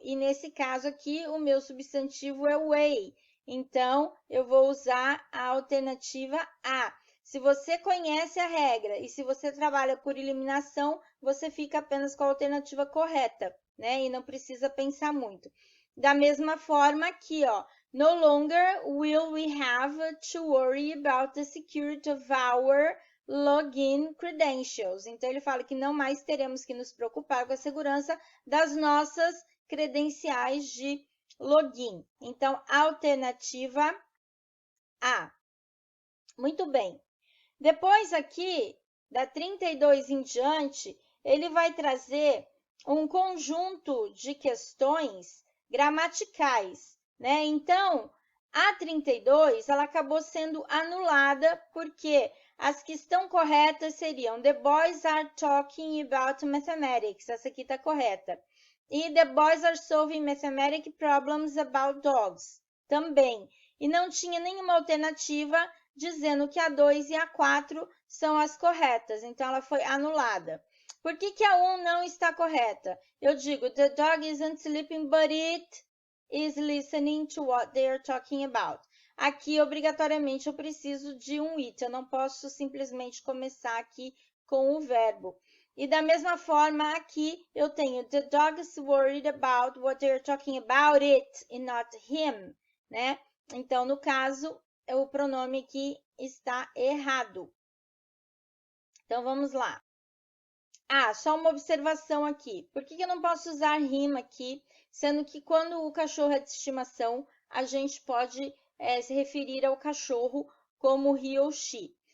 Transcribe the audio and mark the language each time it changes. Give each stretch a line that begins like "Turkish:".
Portuguese: E nesse caso aqui, o meu substantivo é way. Então, eu vou usar a alternativa A. Se você conhece a regra e se você trabalha por eliminação, você fica apenas com a alternativa correta, né? E não precisa pensar muito. Da mesma forma aqui, ó.
English: No longer will we have to worry about the security of our login credentials.
Portuguese: Então, ele fala que não mais teremos que nos preocupar com a segurança das nossas credenciais de login. Então, alternativa A. Muito bem. Depois aqui, da 32 em diante, ele vai trazer um conjunto de questões gramaticais, né? Então, a 32, ela acabou sendo anulada porque as que estão corretas seriam
English: The boys are talking about mathematics.
Portuguese: Essa aqui está correta. E
English: the boys are solving mathematic problems about dogs.
Portuguese: Também. E não tinha nenhuma alternativa dizendo que a 2 e a 4 são as corretas. Então, ela foi anulada. Por que a 1 não está correta? Eu digo,
English: the dog isn't sleeping, but it is listening to what they are talking about.
Portuguese: Aqui, obrigatoriamente, eu preciso de um it. Eu não posso simplesmente começar aqui com o verbo. E da mesma forma aqui eu tenho
English: the dog is worried about what they're talking about it and not him, né?
Portuguese: Então, no caso, o pronome aqui está errado. Então, vamos lá. Ah, só uma observação aqui. Por que eu não posso usar him aqui, sendo que quando o cachorro é de estimação, a gente pode se referir ao cachorro como he ou she.